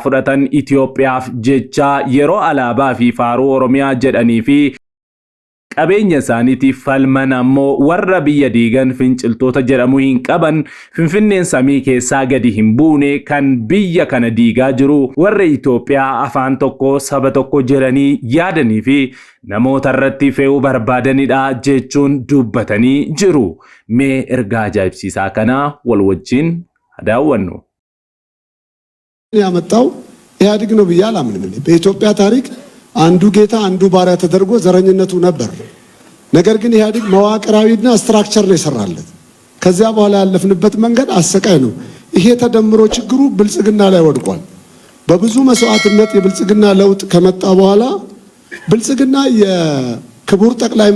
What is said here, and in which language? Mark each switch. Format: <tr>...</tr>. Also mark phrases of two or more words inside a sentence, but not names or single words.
<om>fudhatan Itoophiyaaf jecha yeroo alaabaa fi faaruu Oromiyaa jedhanii fi qabeenya isaaniitiif falman ammoo warra biyya diigan finciltoota jedhamu hin qaban Finfinneen samii keessaa gadi hin buune kan biyya kana diigaa jiru warra Itoophiyaa afaan tokko saba tokko jedhanii yaadanii fi namoota irratti fe'uu barbaadanidha jechuun dubbatanii jiru. Mee ergaa ajaa'ibsiisaa kana wal wajjin daawwannu.</om> <am>ያመጣው ኢህአዴግ ነው ብዬ አላምንም። በኢትዮጵያ ታሪክ አንዱ ጌታ አንዱ ባሪያ ተደርጎ ዘረኝነቱ ነበር። ነገር ግን ኢህአዴግ መዋቅራዊና ስትራክቸር ነው ይሰራለት። ከዚያ በኋላ ያለፍንበት መንገድ አሰቃይ ነው። ይሄ ተደምሮ ችግሩ ብልጽግና ላይ ወድቋል። በብዙ መስዋዕትነት የብልጽግና ለውጥ ከመጣ በኋላ ብልጽግና የክቡር ጠቅላይ</am>